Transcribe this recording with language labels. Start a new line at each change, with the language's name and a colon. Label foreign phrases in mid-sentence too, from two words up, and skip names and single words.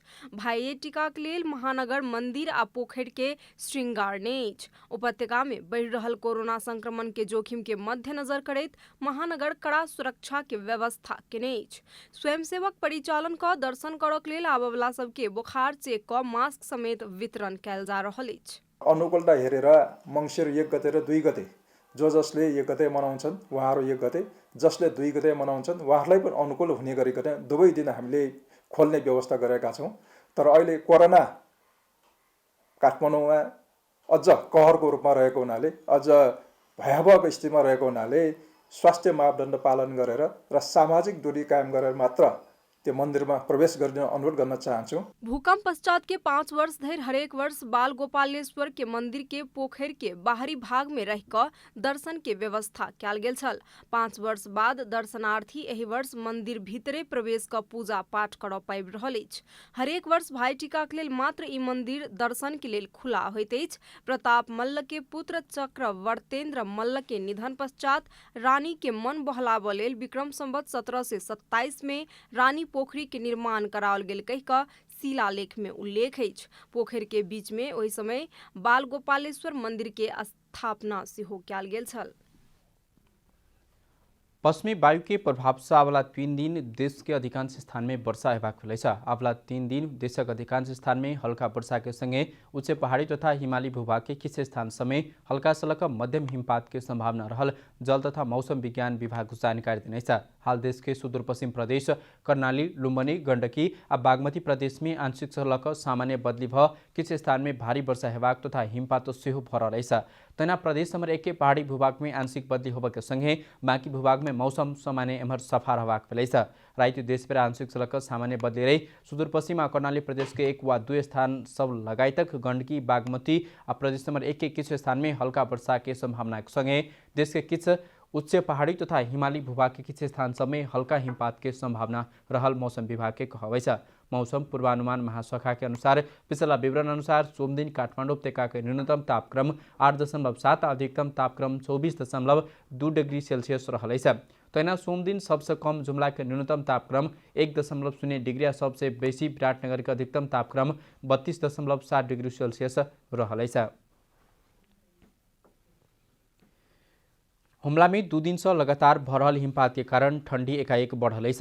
Maithili: भाई टीका के लेल महानगर मंदिर आ पोखरि के श्रृंगारने अछि। उपत्यका में बढ़ि रहल कोरोना संक्रमण के जोखिम के मद्देनजर करैत महानगर कड़ा सुरक्षा के व्यवस्था केने अछि। स्वयंसेवक परिचालन क दर्शन करक लेल आबय वाला सबके बोखार चेक क मास्क समेत वितरण कैल जा रहल अछि।
Nepali: अनुकूलता हेरेर मंसिर 1 गते र 2 गते जसले 1 गते मनाउँछन् उहाँहरू 1 गते, जसले 2 गते मनाउँछन् उहाँहरूलाई पनि अनुकूल हुने गरिकन दुवै दिन हामीले खोल्ने व्यवस्था गरेका छौँ। तर अहिले कोरोना काठमाडौँमा अझ कहरको रूपमा रहेको हुनाले, अझ भयावह स्थितिमा रहेको हुनाले स्वास्थ्य मापदण्ड पालन गरेर र सामाजिक दूरी कायम गरेर मात्र त्यो मन्दिरमा प्रवेश गर्ने अनुरोध गर्न चाहन्छु।
Maithili: भूकंप पश्चात के 5 वर्ष धरि हरेक वर्ष बाल गोपालेश्वर के मंदिर के पोखरि के बाहरी भाग में रहि क दर्शन के व्यवस्था कैल गेल छल। 5 वर्ष बाद दर्शनार्थी एहि वर्ष मंदिर भीतरे प्रवेश क पूजा पाठ करऽ पाबि रहल अछि। हरेक वर्ष भाई टीका के लेल मात्र ई मंदिर दर्शन के लेल खुला होइत अछि। प्रताप मल्ल के पुत्र चक्रवर्तेन्द्र मल्ल के निधन पश्चात रानी के मन बहलाबऽ लेल विक्रम संवत 1727 में रानी पोखरी के निर्माण कराओल गेल कहि क शिलालेख में उल्लेख अछि। पोखरि के बीच में ओहि समय बाल गोपालेश्वर मंदिर के स्थापना सेहो कैल गेल छल। पश्चिमी वायु के प्रभाव से अगला 3 दिन देश के अधिकांश स्थान में वर्षा हेबाक भेल। अगला 3 दिन देशक अधिकांश स्थान में हल्का वर्षा के संगे उच्च पहाड़ी तथा हिमाली भूभाग के किछ स्थान समेत हल्का से लेकर मध्यम हिमपात के संभावना रहल जल तथा मौसम विज्ञान विभाग जानकारी देने। हाल देश के सुदूर पश्चिम प्रदेश, कर्णाली, लुम्बिनी, गण्डकी आ बागमती प्रदेश में आंशिक से लेकर सामान्य बदली भ किछ स्थान में भारी वर्षा हेबाक तथा हिमपात सेहो भ रहल अछि। तैना प्रदेश नंबर 1 के पहाड़ी भूभाग में आंशिक बदली होबे के संगे बाकी भूभाग में मौसम सामान्य एम्हर सफा रहबाक भेल। राति देश पर आंशिक से लेकर सामान्य बदली रही सुदूर पश्चिम आ कर्णाली प्रदेश के 1 वा 2 स्थान सब लगायतक गण्डकी, बागमती आ प्रदेश नंबर 1 के किछ स्थान में हल्का वर्षा के संभावना के संगे देश के किछ उच्च पहाड़ी तथा हिमाली भूभाग के किछ स्थान सब में हल्का हिमपात के संभावना रहल मौसम विभाग के कहबै छ। मौसम पूर्वानुमान महाशाखा के अनुसार पिछला विवरण अनुसार सोम दिन काठमाडौँ उपत्यका के न्यूनतम तापक्रम 8.7, अधिकतम तापक्रम 24.2 डिग्री सेल्सियस रहल अछि। तैना सोम दिन सबसे कम जुमला के न्यूनतम तापक्रम 1.0 डिग्री आ सबसे बेसी विराटनगर के अधिकतम तापक्रम 32.7 डिग्री सेल्सियस रहल अछि। हुमला में 2 दिन से लगातार भ रहल हिमपात के कारण ठंडी एकाएक बढ़ल अछि।